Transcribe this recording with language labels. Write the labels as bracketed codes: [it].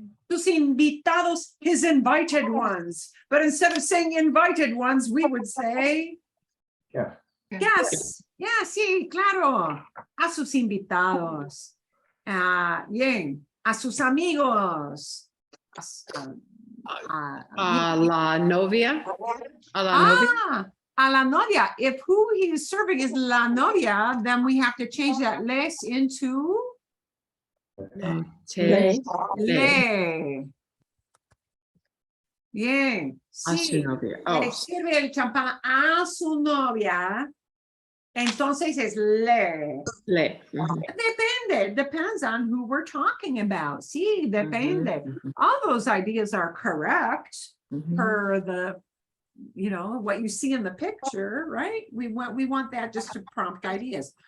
[en] Sus invitados, his invited ones. But instead of saying invited ones, we would say yes. [es] Yeah, sí, claro. A sus invitados. Bien. A sus amigos. A la novia. A la novia. A la novia. [en] If who he is serving is la novia, then we have to change that les into [es] Te. le. Bien. A su Sí. novia. Le Oh, sirve el champán a su novia. Entonces es le. le. Mhm. Depende. [en] Depends on who we're talking about. [es] Sí, depende. Mhm. [en] All those ideas are correct Mhm. per the, you know, what you see in the picture, right? We want that just to prompt ideas.